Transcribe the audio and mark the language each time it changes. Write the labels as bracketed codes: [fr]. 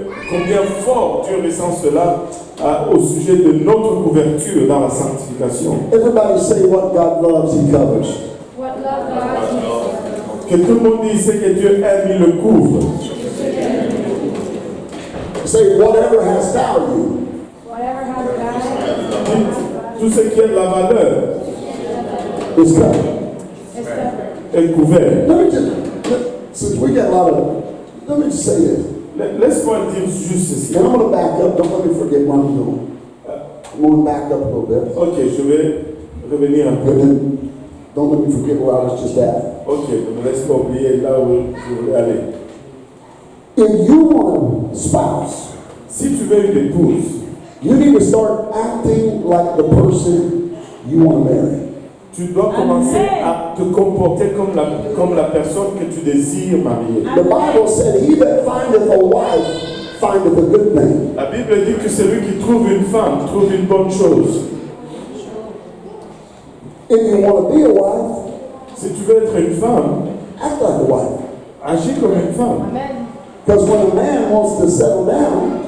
[fr] Combien fort Dieu ressent cela au sujet de notre couverture dans la sanctification. [en] Everybody say what God loves, He covers. What love God [fr] Que tout le monde dise ce que Dieu aime, il le couvre. [en] Say whatever has value. Whatever has value [fr] Tout ce qui a de la valeur [en] Is covered. is covered. [fr] est couvert. [en] Let me just, since we get a lot of, let me just say this. [fr] Laisse-moi dire juste ceci. [en] And I'm going to back up. Don't let me forget where I'm going. I'm going to back up a little bit. [fr] Ok, je vais revenir un peu. [en] And then don't let me forget where I was just at. [fr] Ok, ne me laisse pas oublier là où je voulais aller. [en] If you want a spouse, [fr] Si tu veux une épouse, [en] you need to start acting like the person you want to marry. [fr] tu dois commencer à te comporter comme la personne que tu désires marier. [en] The Bible said, "He that findeth a wife findeth a good thing." [fr] La Bible dit que celui qui trouve une femme trouve une bonne chose. [en] If you want to be a wife, [fr] Si tu veux être une femme, [en] act like a wife. [fr] agis comme une femme. [en] Amen. Because when a man wants to settle down,